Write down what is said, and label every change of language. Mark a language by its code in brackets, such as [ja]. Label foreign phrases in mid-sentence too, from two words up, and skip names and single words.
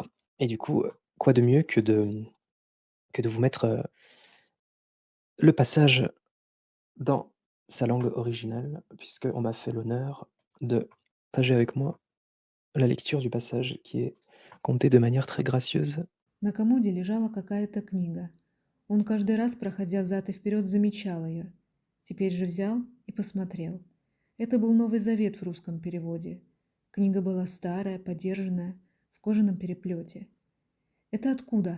[fr] Et du coup, quoi de mieux que de vous mettre le passage dans sa langue originale, puisqu'on m'a fait l'honneur de partager avec moi la lecture du passage qui est conté de manière très gracieuse. [ru] На комоде лежала какая-то книга. Он каждый раз, проходя взад и вперед, замечал ее. Теперь же взял и посмотрел. Это был Новый Завет в русском переводе. Книга была старая, подержанная, в кожаном переплете. «Это откуда?»